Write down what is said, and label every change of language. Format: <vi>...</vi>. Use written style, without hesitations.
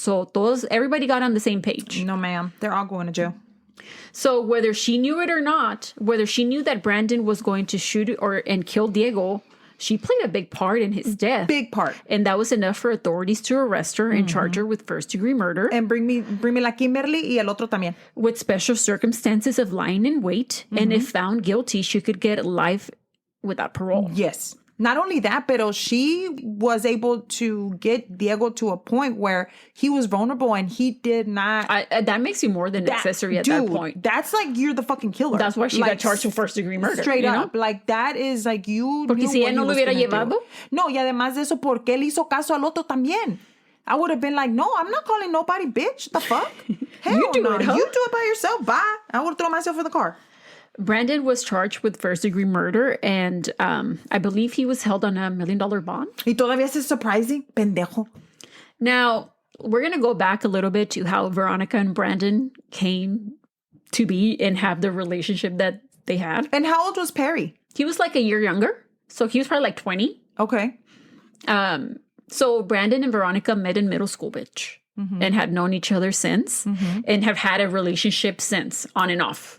<en>So everybody got on the same page. No, ma'am. They're all going to jail. So whether she knew it or not, whether she knew that Brandon was going to shoot and kill Diego, she played a big part in his death. Big part. And that was enough for authorities to arrest her and charge her with first-degree murder. And bring me</en> <es>la Kimberly y el otro también.</es> <en>With special circumstances of lying in wait. And if found guilty, she could get life without parole. Yes. Not only that, but she was able to get Diego to a point where he was vulnerable and he did not... that makes you more than accessory at that point. That's like, you're the fucking killer. That's why she got charged with first-degree murder. Straight up. Like, that is like, you</en> <es>Porque si él no lo hubiera llevado. No, y además de eso, ¿por qué le hizo caso al otro también?</es> <en>I would have been like, no, I'm not calling nobody, bitch. The fuck? Hell You do no. it, huh? You do it by yourself. Bye. I would have thrown myself in the car. Brandon was charged with first-degree murder, and I believe he was held on $1 million bond.</en> <es>Y todavía es surprising, pendejo.</es> <en>Now, we're going to go back a little bit to how Veronica and Brandon came to be and have the relationship that they had. And how old was Perry? He was like a year younger, so he was probably like 20. Okay. So Brandon and Veronica met in middle school, bitch. And had known each other since and have had a relationship since, on and off.</en>